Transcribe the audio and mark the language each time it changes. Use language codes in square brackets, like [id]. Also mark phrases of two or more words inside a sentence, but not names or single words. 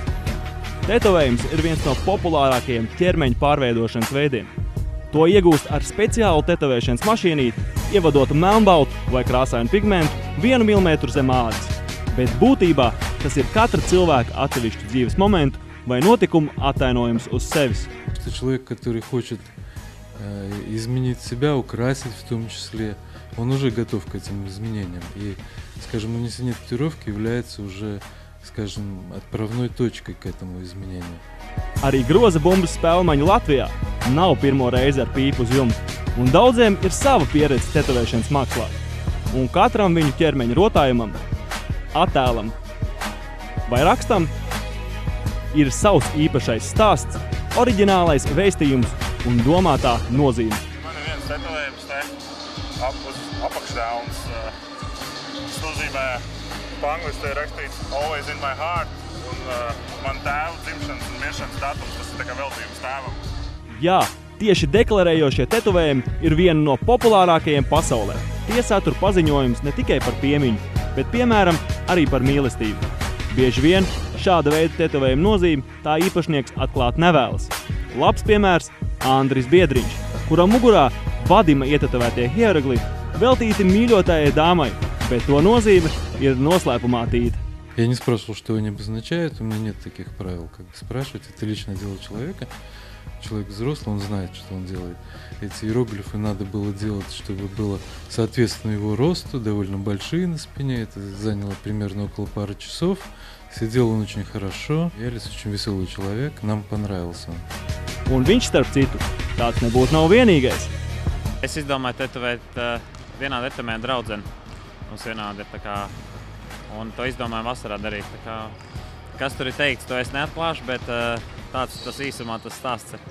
[lv] Tetovējums ir viens no populārākajiem ķermeņa pārveidošanas veidiem. To iegūst ar speciālu tetovēšanas mašīnīti, ievadot melnbaltu vai krāsainu pigmentu 1 mm zem ādas. Bet būtībā tas ir katra cilvēka atsevišķu dzīves momentu vai notikumu attainojums uz sevis. [ru] Человек, который хочет изменить себя, украсить в том числе, он уже готов к этим изменениям. И, скажем, нанесение татуировки является уже, скажем, отправной точкой к этому изменению. [lv] Arī groza bumbas spēlmaņu Latvijā nav pirmo reizi ar pīpu uz jumta, un daudziem ir sava pieredze tetovēšanas mākslā. Un katram viņu ķermeņa rotājumam, attēlam vai rakstam ir savs īpašais stāsts, oriģinālais vēstījums un domātā nozīme. Man ir viens tetovējums te apakšdēlns. Tas nozīmē, pa angliski ir rakstīts [en] Always in my heart, [lv] un man tēva dzimšanas un miršanas datums, tas ir tā kā veltījums tēvam. Jā, tieši deklarējošie tetovējumi ir viena no populārākajiem pasaulē. Tie satur paziņojums ne tikai par piemiņu, bet, piemēram, arī par mīlestību. Bieži vien šāda veida tetovējuma nozīme tā īpašnieks atklāt nevēlas. Labs piemērs – Andris Biedriņš, kuram mugurā Vadima ietetovētie hieroglifi veltīti mīļotājai dāmai, bet to nozīme ir noslēpumā tīta. [ru] Я не спрашивал, что они обозначают, у меня нет таких правил, как спрашивать. Это личное дело человека. Человек взрослый, он знает, что он делает. Эти иероглифы надо было делать, чтобы было соответственно его росту, довольно большие на спине. Это заняло примерно около пары часов. Сидел он очень хорошо. Ялис очень веселый человек, нам понравился он. [lv] Un viņš, starp citu, tāds nebūtu nav vienīgais. Es izdomāju tetovēt vienā tetovējuma draudzeni. Mums vienādi ir tā kā, un to izdomāju vasarā darīt. Tā kā, kas tur ir teikts, to es neatklāšu, bet tāds tas īsumā tas stāsts ir.